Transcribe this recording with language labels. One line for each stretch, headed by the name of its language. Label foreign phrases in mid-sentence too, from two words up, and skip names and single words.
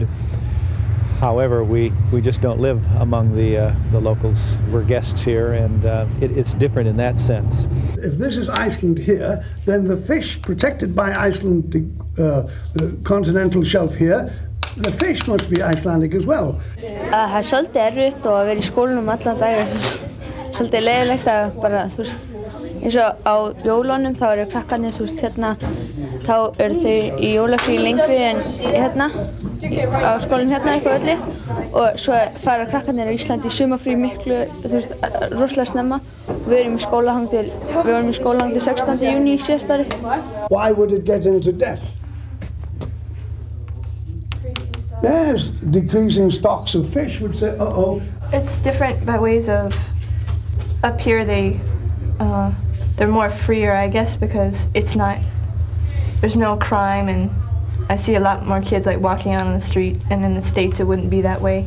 English: However, we just don't live among the locals. We're guests here, and it's different in that sense. If this is Iceland here, then the fish protected by Iceland, the continental shelf here, the fish must be Icelandic as well.
Icelandic: Það er svolítið erfitt og að vera í skólanum allan dag. Svolítið leiðilegt að bara, þú veist, eins og á jólunum þá eru krakkarnir, þú veist, hérna, þá eru þau í jólafrí lengri en hérna, á skólanum hérna eitthvað öllu, og svo fara krakkarnir á Íslandi í sumarfrí miklu, þú veist, rosalega snemma. Við vorum í skóla til 16. júní í síðasta ári.
English: Why would it get into debt? Yes, decreasing stocks of fish would say, uh-oh. It's different by ways of, up here they're more freer, I guess, because there's no crime, and I see a lot more kids like walking out on the street, and in the States it wouldn't be that way.